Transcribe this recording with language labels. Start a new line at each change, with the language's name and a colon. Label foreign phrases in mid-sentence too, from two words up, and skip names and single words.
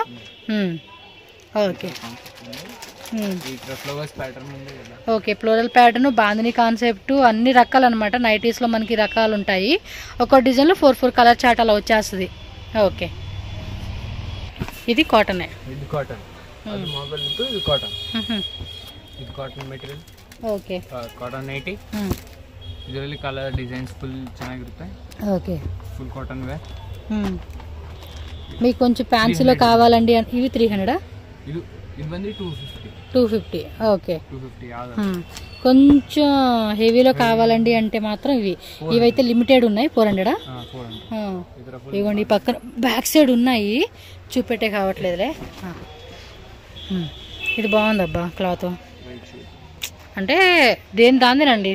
Telugu: ఓకే
English: flowers pattern
Telugu: ఉంది కదా.
English: okay floral pattern,
Telugu: బాందిని కాన్సెప్ట్ అన్ని రకాలు అనమాట. నైటీస్లో మనకి రకాలు ఉంటాయి. ఒక డిజైన్లో 4
English: colour chart
Telugu: అలా వచ్చేస్తుంది. ఓకే ఇది కాటన్. ఇది కాటన్,
Kannada: ಅದು ಮಾರ್ಬಲ್ ಇತ್ತು. ಇದು ಕಾಟನ್. ಇದು
English: cotton material.
Kannada: ಓಕೆ
English: cotton nighty.
Kannada: ಇದರಲ್ಲಿ
English: colour designs full
Kannada: ಚೆನ್ನಾಗಿರುತ್ತೆ.
Telugu: ఓకే
English: full cotton wear.
Telugu: మీకు కొంచెం ఫ్యాన్సీలో కావాలండి ఇవి 300.
Kannada: ಇದು ಇದು ಬಂದು 250.
Telugu: ఓకే 250. కొంచెం హెవీలో కావాలండి అంటే మాత్రం ఇవైతే లిమిటెడ్ ఉన్నాయి. 400. ఇవ్వండి ఈ పక్కన
English: back side
Telugu: ఉన్నాయి, చూపెట్టే కావట్లేదులే. ఇది బాగుందబ్బా క్లాత్, అంటే దాందేనండి.